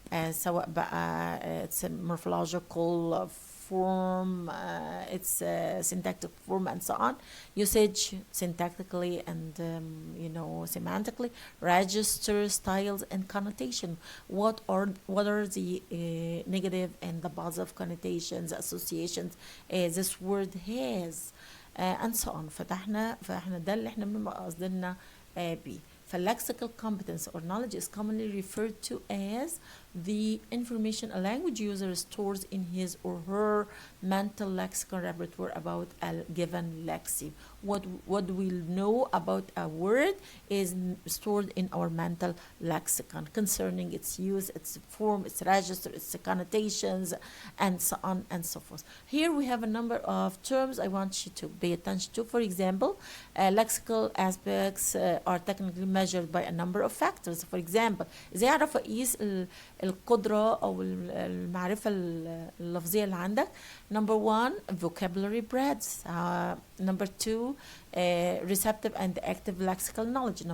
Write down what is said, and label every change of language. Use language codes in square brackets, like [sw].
[ar] سواء بقى [en] it's a morphological form, it's syntactic form and so on, usage syntactically and semantically, register, styles and connotation. What are the negative and the positive connotations, associations this word has, and so on. [ar] فاحنا ده اللي احنا بنبقى قصدنا بيه. [en] فالlexical competence or knowledge is commonly referred to as the information a language user stores in his or her mental lexical repertoire about a given lexeme. What we know about a word is stored in our mental lexicon concerning its use, its form, its register, its connotations, and so on and so forth. Here we have a number of terms I want you to pay attention to. For example, lexical aspects are technically measured by a number of factors. For example, [ar] ازاي اعرف اقيس القدرة او المعرفة اللفظية اللي عندك. [en] Number one, vocabulary breadth. Number two, receptive and active lexical knowledge.